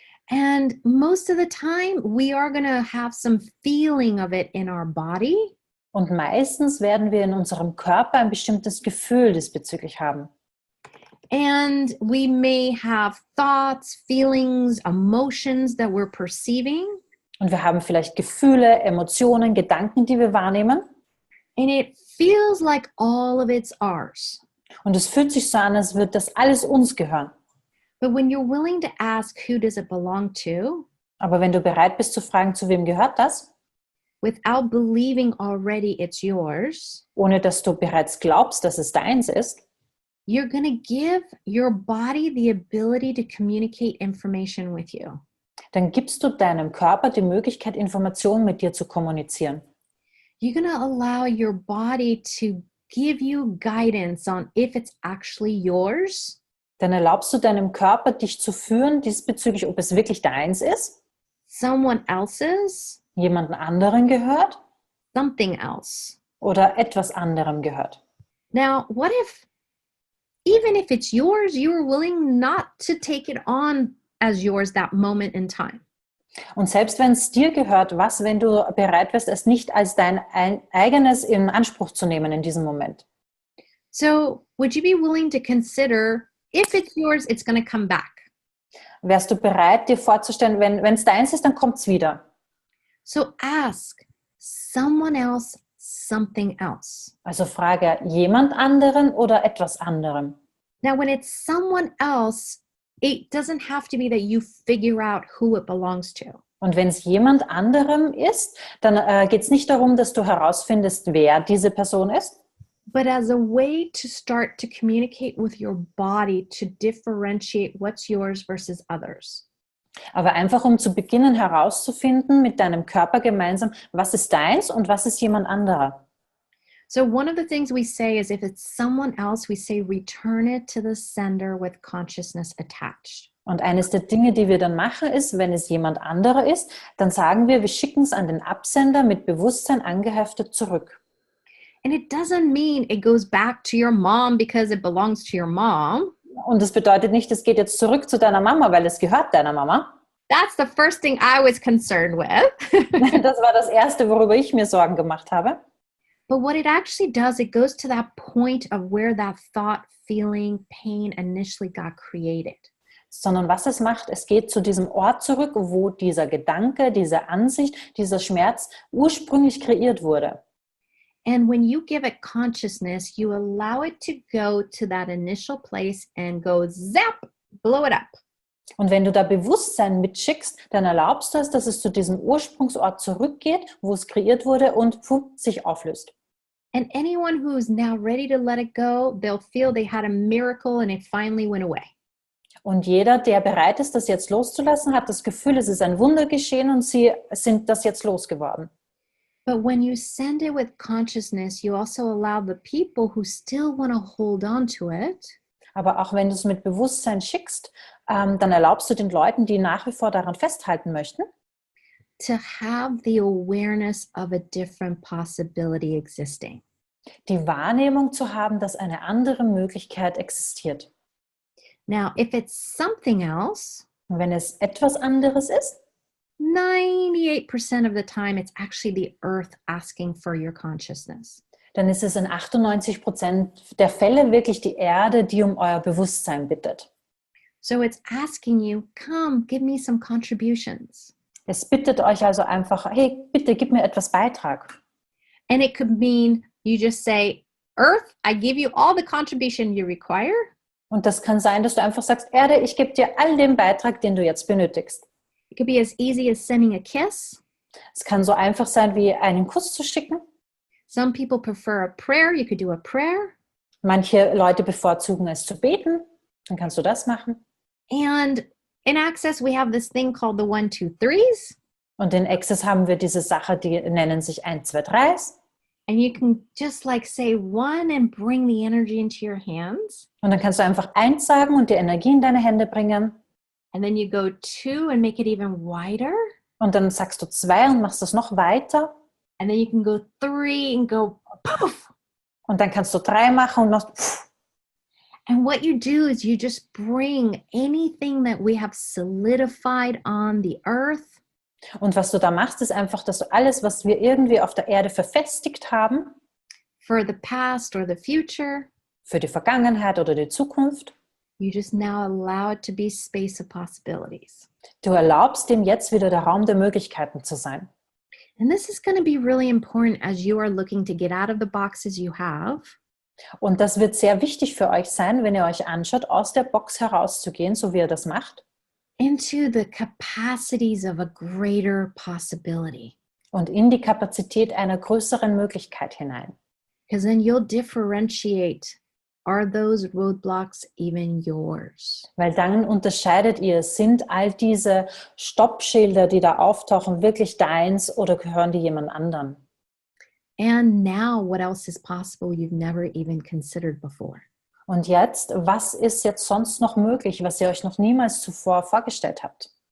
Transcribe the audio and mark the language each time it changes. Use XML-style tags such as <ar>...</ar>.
<en>And most of the time, we are going to have some feeling of it in our body.</en> <de>Und meistens werden wir in unserem Körper ein bestimmtes Gefühl diesbezüglich haben.</de> <en>And we may have thoughts, feelings, emotions that we're perceiving.</en> <de>Und wir haben vielleicht Gefühle, Emotionen, Gedanken, die wir wahrnehmen.</de> <en>And it feels like all of it's ours.</en> <de>Und es fühlt sich so an, als würde das alles uns gehören.</de> <en>But when you're willing to ask, who does it belong to?</en> <de>Aber wenn du bereit bist zu fragen, zu wem gehört das,</de> <en>Without believing already it's yours,</en> <de>ohne dass du bereits glaubst, dass es deins ist,</de> <en>you're going to give your body the ability to communicate information with you.</en> <de>dann gibst du deinem Körper die Möglichkeit, Informationen mit dir zu kommunizieren.</de> <en>You're going to allow your body to give you guidance on if it's actually yours.</en> <de>Dann erlaubst du deinem Körper, dich zu führen diesbezüglich, ob es wirklich deins ist,</de> <en>Someone else's,</en> <de>jemanden anderen gehört</de> <en>something else.</en> <de>oder etwas anderem gehört.</de> <en>Now, what if, even if it's yours, you are willing not to take it on as yours that moment in time?</en> <de>Und selbst wenn es dir gehört, was, wenn du bereit wärst, es nicht als dein eigenes in Anspruch zu nehmen in diesem Moment?</de> <en>So, would you be willing to consider if it's yours, it's going to come back?</en> <de>Wärst du bereit, dir vorzustellen, wenn es deins ist, dann kommt es wieder?</de> <en>So, ask someone else something else.</en> <de>Also frage jemand anderen oder etwas anderem.</de> <en>Now, when it's someone else, it doesn't have to be that you figure out who it belongs to.</en> <de>Und wenn es jemand anderem ist, dann geht es nicht darum, dass du herausfindest, wer diese Person ist,</de> <en>But as a way to start to communicate with your body to differentiate what's yours versus others.</en> <de>aber einfach um zu beginnen herauszufinden mit deinem Körper gemeinsam, was ist deins und was ist jemand anderer.</de> <en>So one of the things we say is if it's someone else, we say return it to the sender with consciousness attached.</en> <de>Und eines der Dinge, die wir dann machen, ist, wenn es jemand anderer ist, dann sagen wir schicken es an den Absender mit Bewusstsein angeheftet zurück.</de> <en>And it doesn't mean it goes back to your mom because it belongs to your mom.</en> <de>Und das bedeutet nicht, es geht jetzt zurück zu deiner Mama, weil es gehört deiner Mama.</de> <en>That's the first thing I was concerned with.</en> <de>Das war das Erste, worüber ich mir Sorgen gemacht habe.</de> <en>But what it actually does, it goes to that point of where that thought, feeling, pain initially got created.</en> <de>Sondern was es macht, es geht zu diesem Ort zurück, wo dieser Gedanke, diese Ansicht, dieser Schmerz ursprünglich kreiert wurde.</de> <en>And when you give it consciousness, you allow it to go to that initial place and go zap, blow it up.</en> <de>Und wenn du da Bewusstsein mitschickst, dann erlaubst du es, dass es zu diesem Ursprungsort zurückgeht, wo es kreiert wurde und sich auflöst.</de> <en>And anyone who's now ready to let it go, they'll feel they had a miracle and it finally went away.</en> <de>Und jeder, der bereit ist, das jetzt loszulassen, hat das Gefühl, es ist ein Wunder geschehen und sie sind das jetzt losgeworden.</de> <en>But when you send it with consciousness, you also allow the people who still want to hold on to it.</en> <de>Aber auch wenn du es mit Bewusstsein schickst, dann erlaubst du den Leuten, die nach wie vor daran festhalten möchten,</de> <en>to have the awareness of a different possibility existing.</en> <de>die Wahrnehmung zu haben, dass eine andere Möglichkeit existiert.</de> <en>Now, if it's something else,</en> <de>Und wenn es etwas anderes ist,</de> <en>98% of the time, it's actually the earth asking for your consciousness.</en> <de>dann ist es in 98% der Fälle wirklich die Erde, die um euer Bewusstsein bittet.</de> <en>So it's asking you, come, give me some contributions.</en> <de>Es bittet euch also einfach, hey, bitte gib mir etwas Beitrag.</de> <en>And it could mean you just say, Earth, I give you all the contribution you require.</en> <de>Und das kann sein, dass du einfach sagst, Erde, ich gebe dir all den Beitrag, den du jetzt benötigst.</de> <en>It could be as easy as sending a kiss.</en> <de>Es kann so einfach sein, wie einen Kuss zu schicken.</de> <en>Some people prefer a prayer. You could do a prayer.</en> <de>Manche Leute bevorzugen es zu beten. Dann kannst du das machen.</de> <en>And in Access, we have this thing called the 1, 2, 3s.</en> <de>Und in Access haben wir diese Sache, die nennen sich 1, 2, 3.</de> <en>And you can just like say 1 and bring the energy into your hands.</en> <de>Und dann kannst du einfach 1 sagen und die Energie in deine Hände bringen.</de> <en>And then you go 2 and make it even wider.</en> <de>Und dann sagst du 2 und machst das noch weiter.</de> <en>And then you can go 3 and go poof.</en> <de>Und dann kannst du 3 machen und noch pff.</de> <en>And what you do is you just bring anything that we have solidified on the earth.</en> <de>Und was du da machst, ist einfach, dass du alles, was wir irgendwie auf der Erde verfestigt haben,</de> <en>for the past or the future,</en> <de>für die Vergangenheit oder die Zukunft,</de> <en>you just now allow it to be space of possibilities.</en> <de>du erlaubst dem jetzt wieder der Raum der Möglichkeiten zu sein.</de> <en>And this is going to be really important as you are looking to get out of the boxes you have.</en> <de>Und das wird sehr wichtig für euch sein, wenn ihr euch anschaut, aus der Box herauszugehen, so wie ihr das macht,</de> <en>into the capacities of a greater possibility.</en> <de>und in die Kapazität einer größeren Möglichkeit hinein.</de> <en>Because then you'll differentiate, are those roadblocks even yours?</en> <de>Weil dann unterscheidet ihr, sind all diese Stoppschilder, die da auftauchen, wirklich deins oder gehören die jemand anderen?</de> <en>And now what else is possible you've never even considered before?</en> <de>Und jetzt, was ist jetzt sonst noch möglich, was ihr euch noch niemals zuvor vorgestellt habt?</de>